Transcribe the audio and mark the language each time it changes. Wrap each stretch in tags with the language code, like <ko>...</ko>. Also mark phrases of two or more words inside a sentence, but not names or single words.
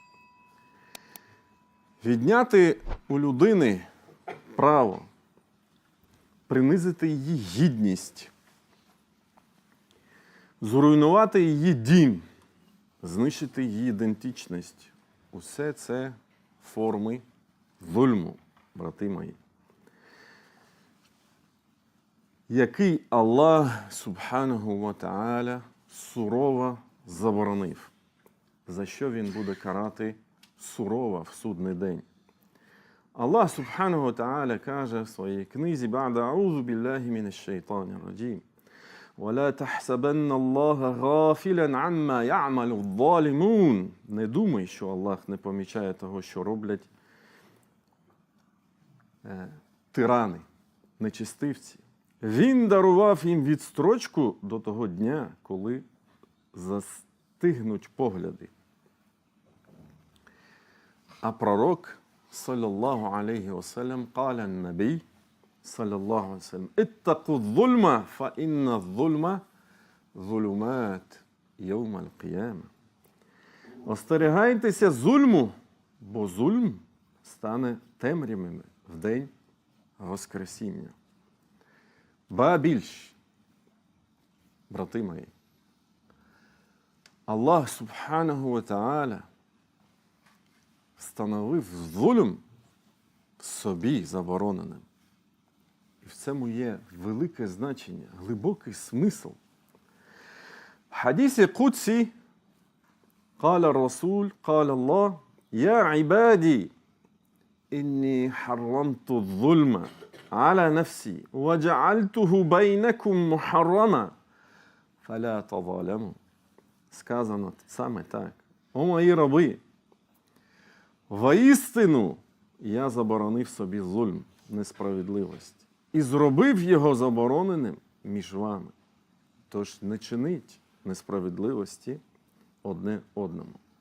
<uk>Відняти у людини право, принизити її гідність, зруйнувати її дім, знищити її ідентичність. Усе це форми зульму, брати мої.</uk> <ar>Який الله سبحانه وتعالى,</ar> <uk>сурово заборонив, за що він буде карати сурово в судний день.</uk> <ar>الله سبحانه وتعالى,</ar> <uk>каже в своїй книзі</uk> <ar>«بعد أعوذ بالله من الشيطان الرجيم». وَلَا تَحْسَبَنَّ اللَّهَ غَافِلًا عَمَّا يَعْمَلُ الظَّالِمُونَ.</ar> <uk>Не думай, що Аллах не помічає того, що роблять тирани, нечистивці. Він дарував їм відстрочку до того дня, коли застигнуть погляди. А пророк,</uk> <ar>صلى الله عليه وسلم قال النبي صلى الله عليه وسلم اتقوا الظلم فإن الظلم ظلمات يوم القيامة».</ar> <uk>Остерігайтеся зульму, бо зульм стане темрявами в день Воскресіння. Ба більш, брати мої, Аллах</uk> <ar>سبحانه وتعالى</ar> <uk>встановив зульм собі забороненим. І в цьому є велике значення, глибокий смисл. В хадісі Кудсі</uk> <ar>قال الرسول قال الله يا عبادي إني حرمت الظلم على نفسي وجعلته بينكم محرما فلا تظالموا.</ar> <uk>Сказано саме так. О мої раби, воістину я заборонив собі зульм, несправедливість, і зробив його забороненим між вами. Тож не чиніть несправедливості одне одному.</uk>